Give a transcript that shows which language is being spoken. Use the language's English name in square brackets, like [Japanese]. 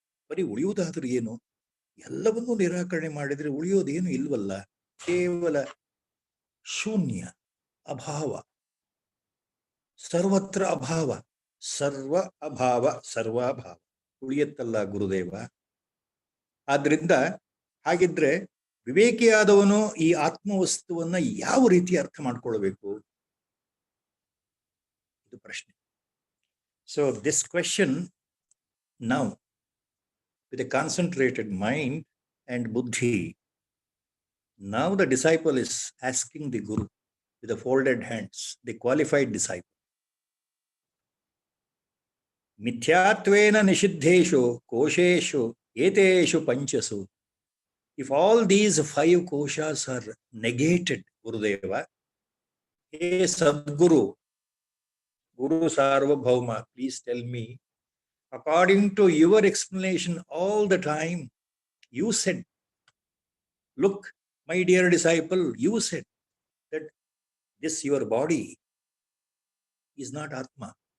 [Kannada] ಬರೀ ಉಳಿಯುವುದಾದ್ರೂ ಏನು? ಎಲ್ಲವನ್ನೂ ನಿರಾಕರಣೆ ಮಾಡಿದ್ರೆ ಉಳಿಯೋದೇನು ಇಲ್ವಲ್ಲ, ಕೇವಲ ಶೂನ್ಯ, ಅಭಾವ, ಸರ್ವತ್ರ ಅಭಾವ, ಸರ್ವ ಅಭಾವ, ಸರ್ವಾಭಾವ ಉಳಿಯತ್ತಲ್ಲ ಗುರುದೇವ. ಆದ್ರಿಂದ ಹಾಗಿದ್ರೆ ವಿವೇಕಿಯಾದವನು ಈ ಆತ್ಮವಸ್ತುವನ್ನ ಯಾವ ರೀತಿ ಅರ್ಥ ಮಾಡ್ಕೊಳ್ಬೇಕು? ಇದು ಪ್ರಶ್ನೆ. [English] so this question now, with a concentrated mind and buddhi, now the disciple is asking the Guru with the folded hands, the qualified disciple, [Sanskrit] ಮಿಥ್ಯಾತ್ವೇನ ನಿಷಿದ್ಧೇಷು ಕೋಶೇಷು ಏತೇಷು ಪಂಚಸು. [English] If all these 5 koshas are negated, Gurudeva, hey Sadguru, Guru Sarvabhauma, please tell me, according to your explanation all the time, you said, look, my dear disciple, you said that this your body is not Atma.